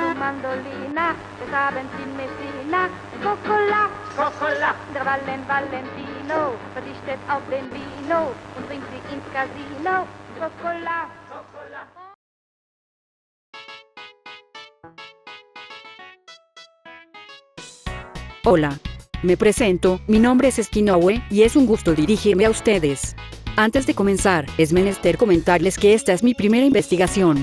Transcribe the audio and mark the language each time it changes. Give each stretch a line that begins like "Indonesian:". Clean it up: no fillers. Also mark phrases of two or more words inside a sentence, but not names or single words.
German: Mandolina, des Abends in Messina,
Italian: Coccola, Coccola,
German: der Valentino verzichtet auf den Vino und bringt sie ins Casino,
Italian: Coccola, Coccola.
Spanish: Hola, me presento, mi nombre es Skinoue, y es un gusto dirigirme a ustedes. Antes de comenzar, es menester comentarles que esta es mi primera investigación.